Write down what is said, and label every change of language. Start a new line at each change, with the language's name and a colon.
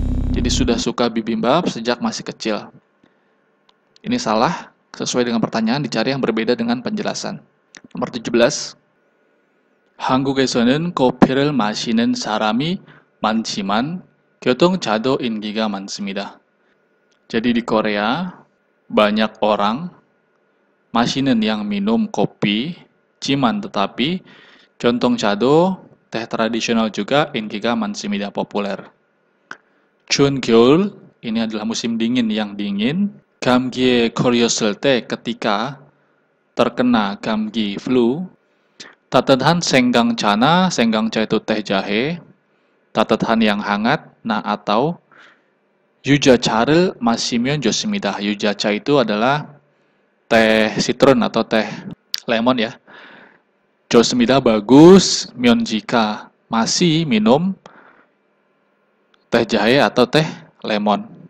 Indonesian: Jadi sudah suka bibimbap sejak masih kecil. Ini salah, sesuai dengan pertanyaan dicari yang berbeda dengan penjelasan. Nomor 17.
Korean: 한국에서는 커피를 마시는 사람이 많지만 교통차도 인기가 많습니다.
Indonesian: Jadi di Korea banyak orang
Korean: 마시는
Indonesian: yang minum kopi, ciman tetapi
Korean: 교통차도
Indonesian: teh tradisional juga
Korean: 인기가 많습니다,
Indonesian: populer.
Korean: 추운 겨울,
Indonesian: ini adalah musim dingin yang dingin.
Korean: 감기에 걸렸을 때
Indonesian: ketika terkena
Korean: 감기 flu. 따뜻한 생강차나 생강차
Indonesian: itu teh jahe.
Korean: 따뜻한
Indonesian: yang hangat, nah atau
Korean: 유자차를 마시면 좋습니다. 유자차
Indonesian: itu adalah teh citron atau teh lemon ya.
Korean: 좋습니다,
Indonesian: bagus.
Korean: 면
Indonesian: jika masih minum teh jahe atau teh lemon.